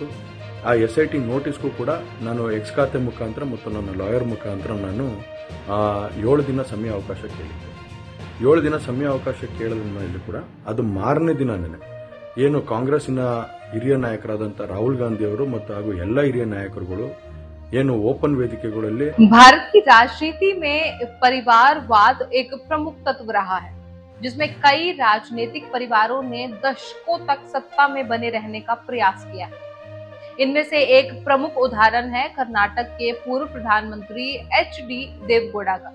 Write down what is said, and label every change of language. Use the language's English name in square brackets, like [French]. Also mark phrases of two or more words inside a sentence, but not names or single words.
[Kannada] ಆ SIT ನೋಟಿಸ್ಗೂ ಕೂಡ ನಾನು ಎಕ್ಸ್ ಖಾತೆ ಮುಖಾಂತರ ಮತ್ತು ನನ್ನ ಲಾಯರ್ ಮುಖಾಂತರ ನಾನು 7 ದಿನ ಸಮಯ ಅವಕಾಶ ಕೇಳಿದ್ದೆ. 7 ದಿನ ಸಮಯ ಅವಕಾಶ ಕೇಳಿದ ಮೇಲೆ ಕೂಡ ಅದು ಮಾರನೇ ದಿನನೇ ಏನು ಕಾಂಗ್ರೆಸ್ಸಿನ ಹಿರಿಯ ನಾಯಕರಾದಂಥ ರಾಹುಲ್ ಗಾಂಧಿ ಅವರು ಮತ್ತು ಹಾಗೂ ಎಲ್ಲ ಹಿರಿಯ ನಾಯಕರುಗಳು ಏನು ಓಪನ್ ವೇದಿಕೆಗಳಲ್ಲಿ [Hindi] भारत की राजनीति में परिवारवाद एक प्रमुख तत्व रहा है, जिसमें कई राजनीतिक परिवारों ने दशकों तक सत्ता में बने रहने का प्रयास किया है। इनमें से एक प्रमुख उदाहरण है कर्नाटक के पूर्व प्रधानमंत्री HD देवगौड़ा का।